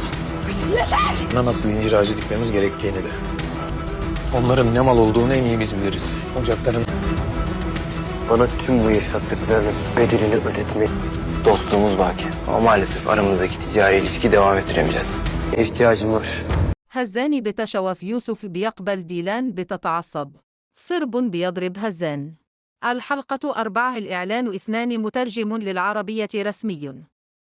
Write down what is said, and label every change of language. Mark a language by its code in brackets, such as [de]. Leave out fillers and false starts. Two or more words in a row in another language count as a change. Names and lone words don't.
[tr] Buna nasıl incir ağacı dikmemiz gerektiğini de. Onların ne mal olduğunu en iyi biz biliriz. Ocakların Bana tüm bu yaşattıklarının bedelini ödetmek. Dostluğumuz baki. Ama maalesef aramızdaki ticari ilişki devam ettiremeyeceğiz. İhtiyacım var. [ar] هزان بتشوف يوسف بيقبل ديلان بتتعصب. صرب بيضرب هزان. الحلقة 4. الإعلان 2 مترجم للعربية رسمي.